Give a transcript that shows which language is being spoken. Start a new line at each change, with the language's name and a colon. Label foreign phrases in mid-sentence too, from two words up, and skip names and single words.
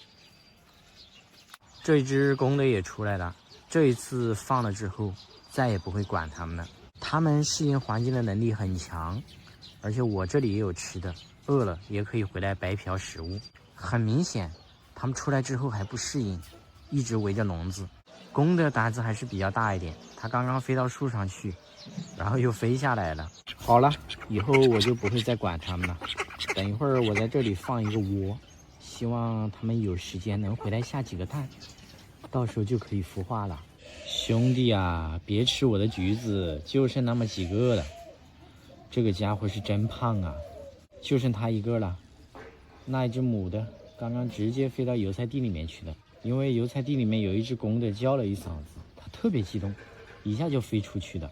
Chinese: 這一只公的也出來了，這一次放了之後，再也不會管他們了。他們適應環境的能力很強，而且我這裡也有吃的，餓了也可以回來白嫖食物。很明顯，他們出來之後還不適應，一直圍着籠子。公的膽子還是比較大一點，它剛剛飛到樹上去，然後又飛下來了。好了，以後我就不會再管它們了。等一會兒我在這裡放一個窩，希望它們有時間能回來下幾個蛋，到時候就可以孵化了。兄弟啊，別吃我的橘子，就剩那麼幾個了。這個家伙是真胖啊，就剩它一個了。那一只母的剛剛直接飛到油菜地裡面去了。因為油菜地裡面有一只公的叫了一嗓子，它特別激动，一下就飛出去了。